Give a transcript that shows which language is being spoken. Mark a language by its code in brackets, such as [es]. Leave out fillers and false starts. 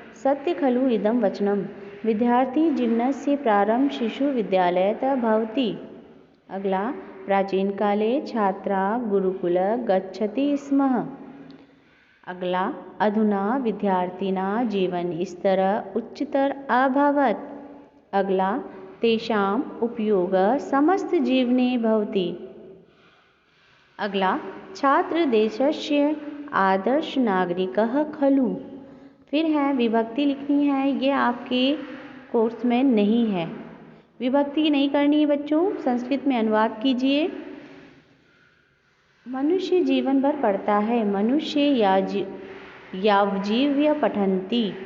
[sa] सत्य खलु इदं वचनम। विद्यार्थी जीवनस्य प्रारंभ शिशु विद्यालयतः भवति। अगला, प्राचीन काले छात्रा गुरुकुल गच्छति स्म। अगला, अधुना विद्यार्थिना जीवन स्तर उच्चतर अभवत्। अगला, तेषाम् उपयोगः समस्त जीवने भवति। अगला, छात्र देशस्य आदर्श नागरिकः खलु। [hi] फिर है विभक्ति लिखनी है। ये आपके कोर्स में नहीं है, विभक्ति नहीं करनी है बच्चों। संस्कृत में अनुवाद कीजिए। मनुष्य जीवन भर पढ़ता है। [sa] मनुष्य यावजीव्य पठन्ति।